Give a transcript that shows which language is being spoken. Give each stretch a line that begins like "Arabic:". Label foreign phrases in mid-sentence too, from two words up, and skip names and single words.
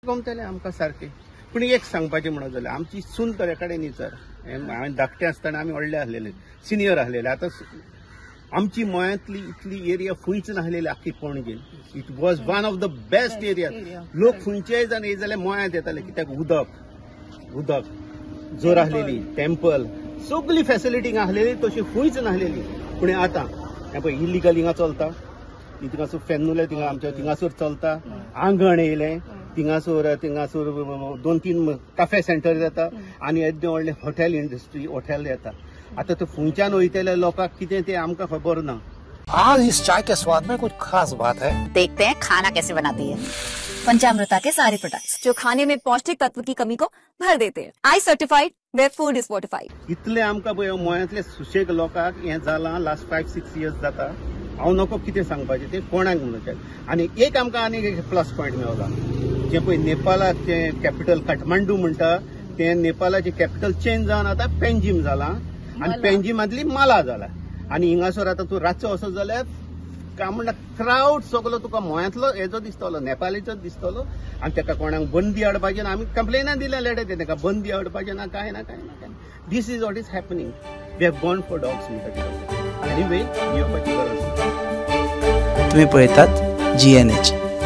Konkani: गमतले आमकां सारकें. पूण एक सांगपाचें म्हणत जाल्यार आमची सून तरे कडेन न्ही सर. हांवें धाकटें आसतना आमी व्हडले आसलेले, सिनियर आसलेले. आतां आमची गोंयांतली इतली एरिया खंयच नासलेली आख्खी पणजेन.
English: it was one of the best area.
Konkani: लोक खंयचेय जाण येत जाल्यार गोंयांत येताले, कित्याक उदक जोर आसलेली, टेम्पल, सगळी फॅसिलिटी आसलेली तशी खंयच नासलेली. पूण आतां हें पळय इलिगल हिंगा चलता, थिंगासोर फेन्नुले आमच्या थिंगासोर चलता, आंगण येयलें, थिंगासोर 2-3
English: cafe center
Konkani: येता आनी येद्दे व्हडले
English: hotel industry
Konkani: हॉटेल येता. आता तो फुंच्यान वयतले लोकांक कितें तें आमकां खबर ना.
Hindi: आज इस चाय के स्वाद में कुछ खास बात है. देखते हैं खाना कैसे बनाती है. पंचामृता के सारे प्रोडक्ट्स जो खाने में पौष्टिक तत्व की कमी को भर देते हैं.
English: I certified where food is fortified.
Konkani: इतले आमकां पळय गोंयांतले सुशेग लोकांक हें जालां
English: last 5-6 years
Konkani: जाता. हांव नको कितें सांगपाचें तें कोणाक म्हणचें. आनी एक आमकां आनी एक
English: plus point
Konkani: मेळ्ळा. जें पळय नेपालाक जें कॅपिटल काठमांडू म्हणटा तें नेपालाचें
English: capital change
Konkani: जावन आतां पेंजीम जालां आनी पेंजीमांतली माला जाला. आनी हिंगासर आतां तूं रातचो वचत जाल्यार काय म्हणटा क्रावड सगळो तुका गोंयांतलो हेजो दिसतलो, नेपालीचोच दिसतलो. आनी ताका कोणाक बंदी हाडपाचें ना. आमी कंप्लेनां दिल्या लेटर ताका बंदी हाडपाचें ना, कांय ना.
English: This is what is happening. We have gone for dogs म्हणटा.
Konkani: एनीवे येवपाची गरज. तुम्ही पळयतात GNH.